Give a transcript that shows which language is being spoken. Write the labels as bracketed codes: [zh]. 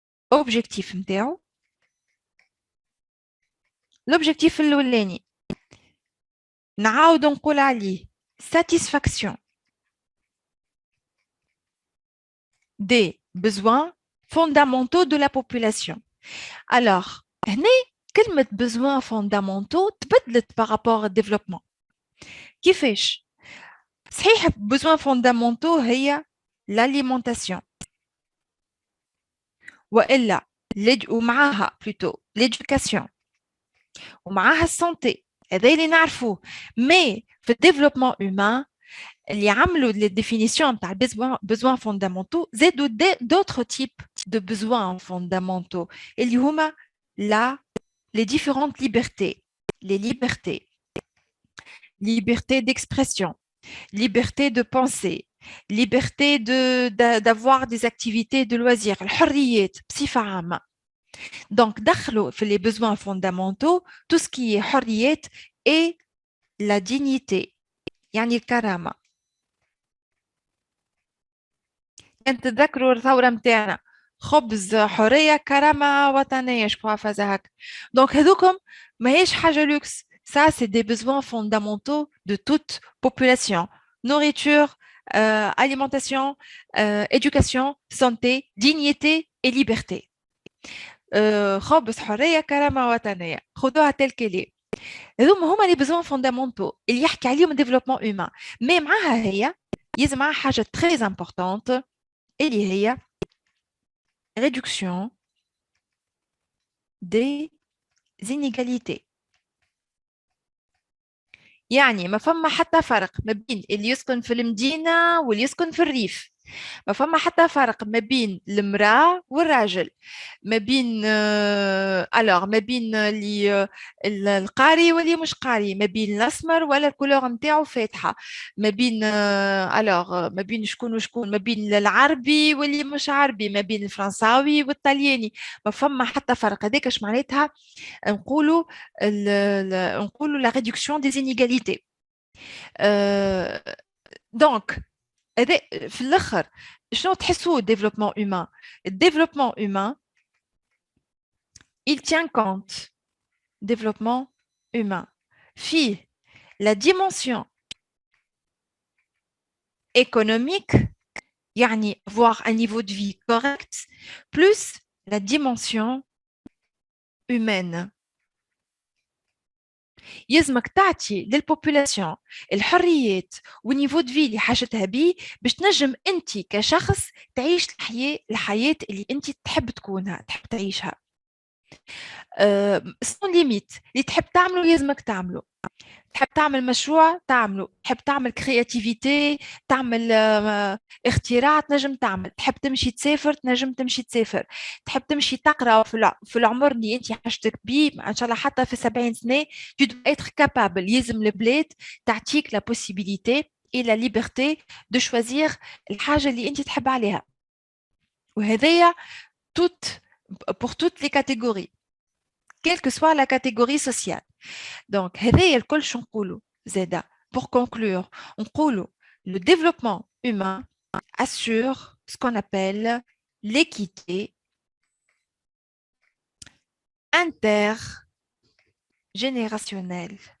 [fr] Objectif l'objectif [ar] الأولاني نعاود نقول عليه [fr] satisfaction des besoins fondamentaux de la population. Alors, [ar] هنا كلمة [fr] besoins fondamentaux [ar] تبدلت [fr] par rapport au développement. [ar] كيفاش؟ صحيح [fr] besoins fondamentaux [ar] هي l'alimentation وإلا ومعاها [fr] plutôt l'éducation [ar] ومعاها السانتي، هذا اللي نعرفوه. مي في الديفلوبمون هيومان اللي عملوا [fr] les définitions تاع besoins fondamentaux زادوا d'autres types de besoins fondamentaux [ar] اللي هما [fr] les différentes libertés, les liberté d'expression, liberté de penser, liberté d'avoir des activités de loisirs, [ar] الحريات بصفة عامة. [fr] Donc, [ar] دخلوا في [fr] les besoins fondamentaux tout ce qui est حريات et la dignité, [ar] يعني الكرامة. كنت تذكروا الثورة متاعنا خبز حرية كرامة وطنية شكون فازا هكا. دونك هذوكم ماهيش حاجة لوكس. [fr] Ça, c'est des besoins fondamentaux de toute population. Nourriture, alimentation, éducation, santé, dignité et liberté. [ar] خبز حرية كرامة وطنية خذوها تل كلي. هما [fr] les besoins fondamentaux [ar] اللي يحكي عليهم développement humain. mais معاها هي يلزم معاها حاجة [fr] très importante [ar] اللي هي [fr] réduction des inégalités. [ar] يعني ما فما حتى فرق ما بين اللي يسكن في المدينة واللي يسكن في الريف. ما فما حتى فرق ما بين المرأة والراجل، ما بين ما بين اللي القاري واللي مش قاري، ما بين الأسمر ولا الكولور نتاعو فاتحة، ما بين ما بين شكون وشكون، ما بين العربي واللي مش عربي، ما بين الفرنساوي والطلياني. ما فما حتى فرق. هذاك اش معناتها نقولوا لا [fr] réduction des inégalités. [ar] دونك هذا في الاخر شنو تحسوا développement humain. [fr] الديفلوبمون humain il tient compte développement humain فيه la dimension économique يعني avoir un niveau de vie correct plus la dimension humaine. [ar] يلزمك تعطي للبوبولاسيون الحريات ونيفو دو في اللي حاجتها بيه باش تنجم انت كشخص تعيش الحياه اللي انت تحب تكونها، تحب تعيشها. سون ليميت اللي تحب تعمله يلزمك تعمله. تحب تعمل مشروع تعمله، تحب تعمل كرياتيفيتي تعمل اختراع تنجم تعمل، تحب تمشي تسافر تنجم تمشي تسافر، تحب تمشي تقرا في العمر اللي انت حاجتك بيه ان شاء الله حتى في 70 سنه [fr] tu dois être capable. [ar] يلزم البلاد تعطيك لا [fr] possibilité et la liberté de choisir [ar] الحاجه اللي انت تحب عليها. وهذايا [fr] pour toutes les catégories quelle que soit la catégorie sociale. Donc, [ar] هذايا الكل شو نقولوا زادا [fr] pour conclure نقولوا le développement humain assure ce qu'on appelle l'équité intergénérationnelle.